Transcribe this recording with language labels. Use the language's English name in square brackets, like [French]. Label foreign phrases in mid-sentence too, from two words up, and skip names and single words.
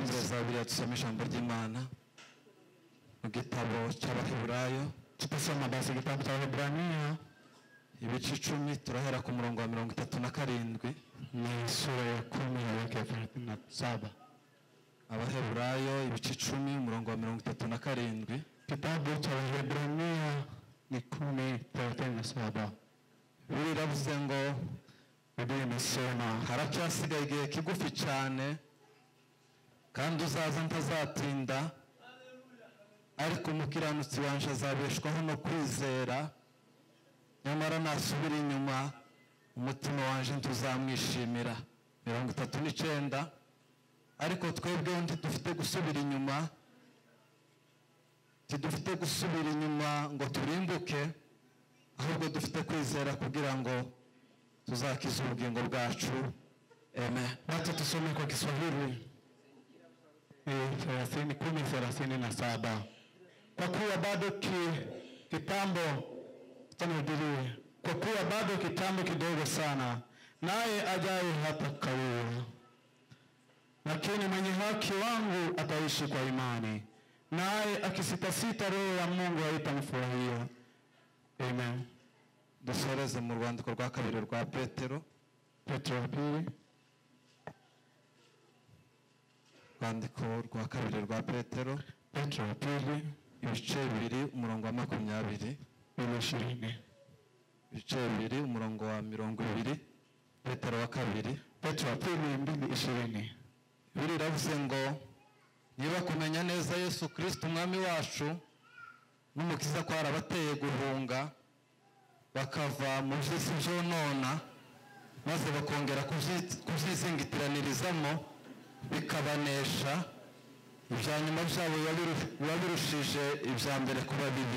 [Rundi] za Bibiliya dusome ijambo ry'Imana mu gitabo cy'Abaheburayo. [Swahili] Tutasoma basi kitabu cha Waebrania [Rundi] ibice 10 turahera ku murongo wa 37 [Swahili] ni sura ya 10 yake 37. [Rundi] Abaheburayo ibice 10 umurongo wa 37. [Swahili] Kitabu cha Waebrania ni 10:37. [Rundi] Biravuze ngo [Swahili] Biblia inasema [Rundi] haracyasigaye igihe kigufi cyane kandi uzaza ntazatinda, ariko umukiranutsi wanje azabeshwaho no kwizera. Nyamara nasubira inyuma umutima wanje ntuzamwishimira. 39. Ariko twebwe ntidufite gusubira inyuma, tidufite gusubira inyuma ngo turimbuke, ahubwo dufite kwizera kugira ngo tuzakiza ubugingo bwacu. Amen. [Swahili] Wacha tusome kwa Kiswahili 10:37. Kwa kuwa bado kitambo tunahubiria, kwa kuwa bado kitambo kidogo sana, naye ajaye hatakawia. Lakini mwenye haki wangu ataishi kwa imani, naye akisitasita roho ya Mungu haitamfurahia. Amen. [Rundi] Dusoreze mu rwandiko rwa kabiri rwa Petero. [Swahili] Petro wa pili. [Rundi] Rwandiko rwa kabiri rwa Petero. [Swahili] Petro wa pili. [Rundi] Ibice 2 umurongo wa 20. 20. Ibice 2 umurongo wa 20. Petero wa kabiri. [Swahili] Petro wa pili 2:20. [Rundi] Biravuze ngo niba kumenya neza Yesu Kristo umwami wacu n'umukiza kwarabateye guhunga bakava mu by'isi byonona, maze bakongera kuzizingitiranirizamo bikabanesha, ibya nyuma byabo birushije ibya mbere kuba bibi.